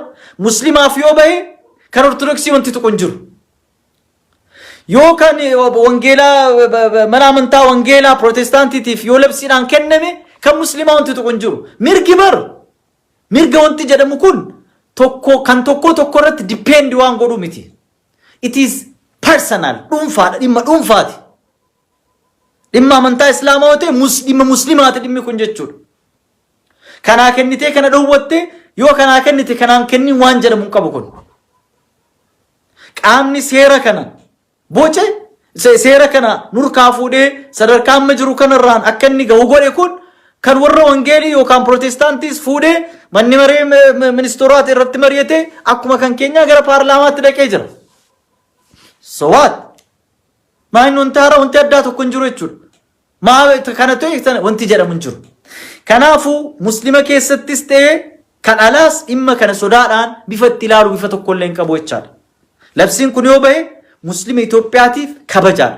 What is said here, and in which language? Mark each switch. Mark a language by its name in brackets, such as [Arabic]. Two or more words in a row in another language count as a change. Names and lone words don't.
[Oromo] Muslimaaf yoo bahe kan ortodoksii wanti tuqu hin jiru. Yoo kan wangeelaa mana amantaa wangeelaa protestaantiitiif yoo labsiidhaan kenname kan muslimaa wanti tuqu hin jiru. Mirga wanti jedhamu kun kan tokko irratti dipendi waan godhu miti. [English] It is personal, [Oromo] dhuunfaadha, dhimma dhuunfaati. Dhimma amantaa islaamaa yoo ta'e dhimma muslimaati dhimmi kun jechuudha. Kanaa kennitee kana dhowwatte yoo kanaa kennite kanaan kennin waan jedhamu hin qabu kun. Qaamni seera kana boce seera kana nurkaa fuudhee sadarkaa amma jiru kanarraan akka inni gahu godhe kun kan warra wangeelii yookaan protestaantiis fuudhee manni maree ministeerota irratti mari'ate akkuma kan keenyaa gara paarlaamaatti dhaqee jira. [English] So what? [Oromo] Maayini wanti haaraa wanti addaa tokko hin jiru jechuudha. Maa kana ta'e wanti jedhamu hin jiru. Kanaafuu muslima keessattis ta'ee kan alaas dhimma kana sodaadhaan bifa itti ilaalu bifa tokkollee hin qabu jechaadha. Labsiin kun yoo bahe muslima Itoophiyaatiif kabajaadha.